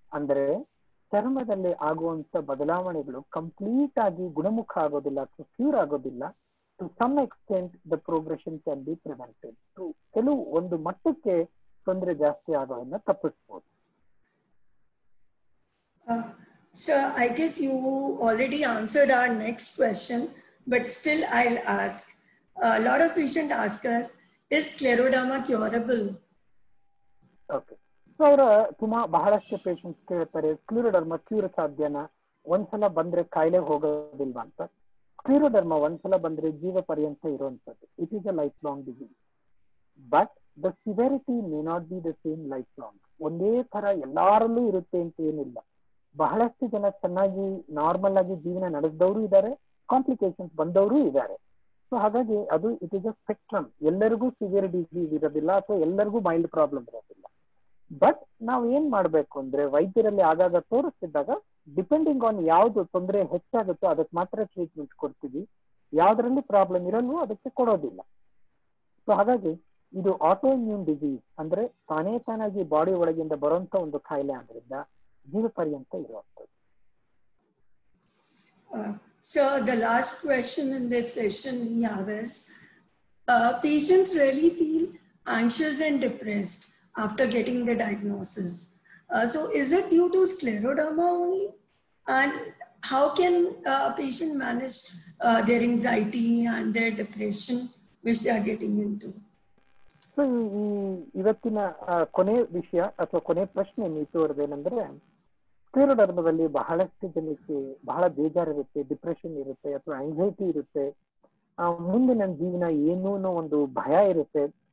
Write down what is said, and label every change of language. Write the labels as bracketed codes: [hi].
[kn] ಅಂದ್ರೆ ಚರ್ಮದಲ್ಲಿ ಆಗುವಂತ ಬದಲಾವಣೆಗಳು ಕಂಪ್ಲೀಟ್ ಆಗಿ ಗುಣಮುಖ ಆಗೋದಿಲ್ಲ ಅಥವಾ ಕ್ಯೂರ್ ಆಗೋದಿಲ್ಲ. [en] To some extent the progression can be prevented. [kn] ಕೆಲವು ಒಂದು ಮಟ್ಟಕ್ಕೆ ತೊಂದರೆ ಜಾಸ್ತಿ ಆಗೋದನ್ನ ತಪ್ಪಿಸಬಹುದು. [en] So I guess you already answered our next question, but still I'll ask. A lot of patients ask us, is scleroderma curable? Okay. [kn] So ಅವರ ಬಹಳಷ್ಟು patients ಕೇಳ್ತಾರೆ, ಸ್ಕ್ಲಿರೋಡರ್ಮಾ ಕ್ಯೂರ್ ಸಾಧ್ಯನಾ? ಒಂದ್ಸಲ ಬಂದ್ರೆ ಕಾಯಿಲೆ ಹೋಗೋದಿಲ್ವಾ ಅಂತ. ಸ್ಕ್ಲಿರೋಡರ್ಮಾ ಒಂದ್ಸಲ ಬಂದ್ರೆ ಜೀವ ಪರ್ಯಂತ ಇರುವಂತದ್ದು. [en] It is a lifelong disease, but the severity may not be the same lifelong. [kn] ಒಂದೇ ತರ ಎಲ್ಲಾರಲ್ಲೂ ಇರುತ್ತೆ ಅಂತ ಏನಿಲ್ಲ. ಬಹಳಷ್ಟು ಜನ ಚೆನ್ನಾಗಿ ನಾರ್ಮಲ್ ಆಗಿ ಜೀವನ ನಡೆಸಿದವರು ಇದ್ದಾರೆ, ಕಾಂಪ್ಲಿಕೇಶನ್ಸ್ ಬಂದವರು ಇದ್ದಾರೆ. ಸೊ ಹಾಗಾಗಿ ಅದು [en] It is a spectrum. [kn] ಎಲ್ಲರಿಗೂ ಸಿವಿಯರ್ ಡಿಸೀಸ್ ಇರೋದಿಲ್ಲ ಅಥವಾ ಎಲ್ಲರಿಗೂ ಮೈಲ್ಡ್ ಪ್ರಾಬ್ಲಮ್ ಇರೋದಿಲ್ಲ. ಬಟ್ ನಾವ್ ಏನ್ ಮಾಡ್ಬೇಕು ಅಂದ್ರೆ, ವೈದ್ಯರಲ್ಲಿ ಆಗಾಗ ತೋರಿಸ್ತಿದ್ದಾಗ ಡಿಪೆಂಡಿಂಗ್ ಆನ್ ಯಾವ್ದು ತೊಂದರೆ ಹೆಚ್ಚಾಗುತ್ತೋ ಅದಕ್ಕೆ ಮಾತ್ರ ಟ್ರೀಟ್ಮೆಂಟ್ ಕೊಡ್ತೀವಿ. ಯಾವ್ದ್ರಲ್ಲಿ ಪ್ರಾಬ್ಲಮ್ ಇರಲ್ವೋ ಅದಕ್ಕೆ ಕೊಡೋದಿಲ್ಲ. ಸೊ ಹಾಗಾಗಿ ಇದು ಆಟೋ ಇಮ್ಯೂನ್ ಡಿಸೀಸ್, ಅಂದ್ರೆ ತಾನಾಗಿ ಬಾಡಿ ಒಳಗಿಂದ ಬರುವಂತ ಒಂದು ಕಾಯಿಲೆ ಆದ್ರಿಂದ ಜೀವ ಪರ್ಯಂತ ಇರುವಂತದ್ದು. [en] So the last question in this session we have is, patients really feel anxious and depressed after getting the diagnosis. So is it due to scleroderma only? And how can a patient manage their anxiety and their depression which they are getting into? [kn] So ಈ ಇವತ್ತಿನ ಕೊನೆ ವಿಷಯ ಅಥವಾ ಕೊನೆ ಪ್ರಶ್ನೆ ನೀತೋರ್ದೇನೆಂದ್ರೆ, ಸ್ಕ್ಲಿರೋಡರ್ಮಾದಲ್ಲಿ ಬಹಳಷ್ಟು ಜನಕ್ಕೆ ಬಹಳ ಬೇಜಾರಿರುತ್ತೆ, ಡಿಪ್ರೆಷನ್ ಇರುತ್ತೆ ಅಥವಾ ಆಂಗ್ಸೈಟಿ ಇರುತ್ತೆ, ಮುಂದೆ ನನ್ನ ಜೀವನ ಏನು ಅನ್ನೋ ಒಂದು ಭಯ ಇರುತ್ತೆ.